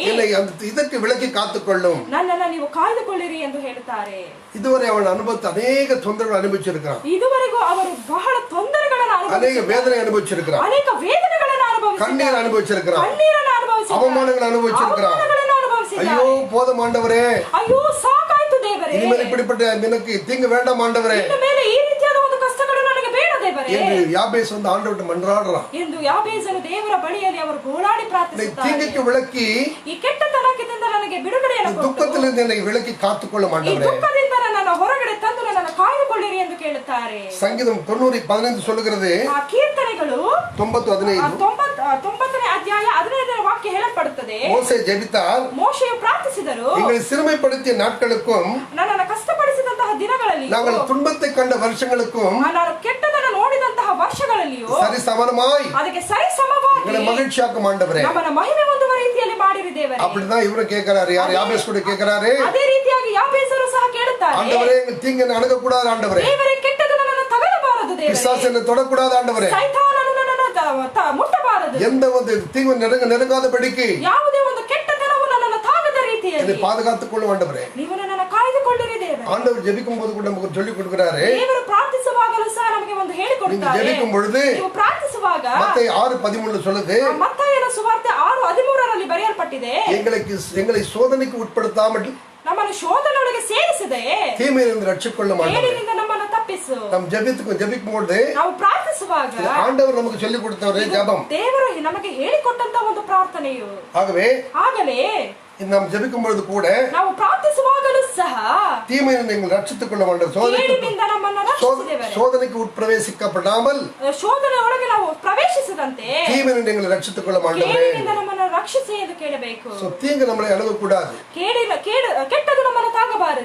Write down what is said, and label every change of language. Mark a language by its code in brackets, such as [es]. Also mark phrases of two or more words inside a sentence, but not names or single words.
[ta] என்னை இதற்கு விலக்கி காத்துக்கொள்ளும். [kn] ನನ್ನನ್ನು ನೀವು ಕಾಯ್ದುಕೊಳ್ಳಿರಿ ಎಂದು ಹೇಳುತ್ತಾರೆ. [ta] இதுவரை அவன் அனுபவித்த அநேக தொந்தரவுகள் அனுபவிச்சிருக்கிறான். [kn] ಇದುವರೆಗೂ ಅವರು ಬಹಳ ತೊಂದರೆಗಳನ್ನು [ta] அநேக வேதனை அனுபவிச்சிருக்கிறான். [kn] ಅನೇಕ ವೇದನೆಗಳನ್ನು ಅನುಭವಿಸಿದ್ದಾರೆ. [ta] கண்ணீர் அனுபவிச்சிருக்கிறான். [kn] ಕಣ್ಣೀರನ್ನು ಅನುಭವಿಸಿದ್ದಾರೆ. [ta] அவமானங்கள் அனுபவிச்சிருக்கிறான். ஐயோ போதும் ஆண்டவரே, [kn] ಅಯ್ಯೋ ಸಾಕಾಯ್ತು ದೇವರೇ, [ta] இனிமேல் இப்படிப்பட்ட எனக்கு தீங்கு வேண்டாம் ஆண்டவரே, [kn] ಇನ್ನು ಈ ರೀತಿಯಾದ ಒಂದು ಕಷ್ಟಗಳು ನನಗೆ ಬೇಡ ದೇವರೇ [ta] என்று யாபேஸ் வந்து ஆண்டவர்ட்ட மன்றாடுறான். [kn] ಎಂದು ಯಾಬೇಸನು ದೇವರ ಬಳಿಯಲ್ಲಿ ಅವರು ಗೋಳಾಡಿ ಪ್ರಾರ್ಥಿಸುತ್ತಾರೆ. [ta] தீங்குக்கு விலக்கி [kn] ಈ ಕೆಟ್ಟತನದಿಂದ ನನಗೆ ನನಗೆ ಬಿಡುಗಡೆಯನ್ನು ಕೊಟ್ಟು ದುಃಖದಿಂದ ನನಗೆ [ta] விலக்கி காத்துக்கொள்ள [kn] ಈ [ta] மாண்டவரே. [kn] ದುಃಖದಿಂದ ನನ್ನನ್ನು ಹೊರಗಡೆ ತಂದು ನನ್ನನ್ನು ಕಾಯ್ದುಕೊಳ್ಳಿರಿ ಎಂದು ಕೇಳುತ್ತಾರೆ. [ta] சங்கீதம் 90:15 சொல்லுகிறது. [kn] ಆ ಕೀರ್ತನೆಗಳು 90:15 90ನೇ ಅಧ್ಯಾಯ 15ನೇ ವಾಕ್ಯ ಹೇಳಲ್ಪಡುತ್ತದೆ. [ta] மோசே ஜெபித்தார். [kn] ಮೋಶೆಯು ಪ್ರಾರ್ಥಿಸಿದರು, [ta] எங்களை சிறுமைப்படுத்திய நாட்களுக்கும் [kn] ನನ್ನನ್ನು ಕಷ್ಟಪಡಿಸಿದಂತಹ ದಿನಗಳಲ್ಲಿ [ta] நாங்கள் துன்பத்தை கண்ட வருஷங்களுக்கும் [kn] ನಾನು ಕೆಟ್ಟದನ್ನು ನೋಡಿದಂತಹ ವರ್ಷಗಳಲ್ಲಿಯೂ [ta] சரி சமமாய் [kn] ಅದಕ್ಕೆ ಸರಿ ಸಮವಾಗಿ [ta] எங்களை மகிழ்ச்சியாக்கும் ஆண்டவரே. [kn] ನಮ್ಮನ್ನು ಮಹಿಮೆ ಹೊಂದುವ ರೀತಿಯಲ್ಲಿ ಮಾಡಿರಿ ದೇವರೇ. [ta] அப்படிதான் இவரு கேட்கிறாரு. யார்? யாபேஸ் கூட கேட்கிறாரு. [kn] ಅದೇ ರೀತಿಯಾಗಿ ಯಾಬೇಸರು ಸಹ ಕೇಳುತ್ತಾರೆ, [ta] ஆண்டவரே எங்க தீங்கு அணுக கூடாது ஆண்டவரே. [kn] ದೇವರೇ ಕೆಟ್ಟದನ್ನು ನನ್ನನ್ನು ತಗಲಬಾರದು ದೇವರೇ. [ta] பிசாசு என்னை தொடக்கூடாது ஆண்டவரே. [kn] ಸೈತಾನನು ನನ್ನನ್ನು ಮುಟ್ಟಬಾರದು. [ta] எந்த ಒಂದು தீங்கு நெருங்காதபடிக்கு [kn] ಯಾವುದೇ ಒಂದು ಕೆಟ್ಟತನವು ನನ್ನನ್ನು ತಾಗದ [ta] என்னை [kn] ರೀತಿಯಲ್ಲಿ [ta] பாதுகாத்துக் கொள்ளும் ஆண்டவரே. [kn] ನೀವು ನನ್ನನ್ನು ಕಾಯ್ದುಕೊಳ್ಳಿರಿ ದೇವರೇ. [ta] ஆண்டவர் ஜெபிக்கும் போது கூட நமக்கு சொல்லி கொடுக்கிறாரு. [kn] ದೇವರು ಪ್ರಾರ್ಥಿಸುವಾಗಲೂ ಸಹ ನಮಗೆ ಒಂದು [ta] நீங்க [kn] ಹೇಳಿಕೊಡುತ್ತಾರೆ. [ta] ஜெபிக்கும் பொழுது [kn] ನೀವು ಪ್ರಾರ್ಥಿಸುವಾಗ [ta] மத்தேயு 6:13 சொல்லுது, [kn] ಮತ್ತಾಯನ ಸುವಾರ್ತೆ 6:13ರಲ್ಲಿ ಬರೆಯಲ್ಪಟ್ಟಿದೆ, [ta] எங்களை சோதனைக்கு உட்படுத்தாமல் [kn] ನಮ್ಮನ್ನು ಶೋಧನೆಯೊಳಗೆ ಸೇರಿಸದೆ [ta] தீமையிலிருந்து ரட்சிக்கொள்ளும் ஆண்டவரே. [kn] ಕೇಡಿನಿಂದ ನಮ್ಮನ್ನು ತಪ್ಪಿಸು. [ta] நாம் ஜெபிக்கும் பொழுது [kn] ನಾವು ಪ್ರಾರ್ಥಿಸುವಾಗ [ta] ஆண்டவர் நமக்கு சொல்லி கொடுத்தவரே ஜெபம். [kn] ದೇವರು ನಮಗೆ ಹೇಳಿಕೊಟ್ಟಂತ ಒಂದು ಪ್ರಾರ್ಥನೆಯು. ಆಗಲೇ [ta] நாம் ஜெபிக்கும் பொழுது கூட [kn] ನಾವು ಪ್ರಾರ್ಥಿಸುವಾಗಲೂ ಸಹ [ta] தீமையிலிருந்து நீங்கள் ரட்சித்துக் கொள்ள வேண்டும். [kn] ಕೇಡಿನಿಂದ ನಮ್ಮನ್ನು ರಕ್ಷಿಸಿದ್ದೇವೆ. [ta] சோதனைக்கு உட்பிரவேசிக்கப்படாமல் [kn] ಶೋಧನೆ ಒಳಗೆ ನಾವು ಪ್ರವೇಶಿಸದಂತೆ [ta] தீமையிலிருந்து நீங்கள் ரட்சித்துக் கொள்ள வேண்டும். [kn] ಕೇಡಿನಿಂದ ನಮ್ಮನ್ನು ರಕ್ಷಿಸಿ ಎಂದು ಕೇಳಬೇಕು. [ta] தீங்கு நம்மளை அணுக கூடாது. [kn] ಕೆಟ್ಟದು ನಮ್ಮನ್ನು ತಾಗಬಾರದು.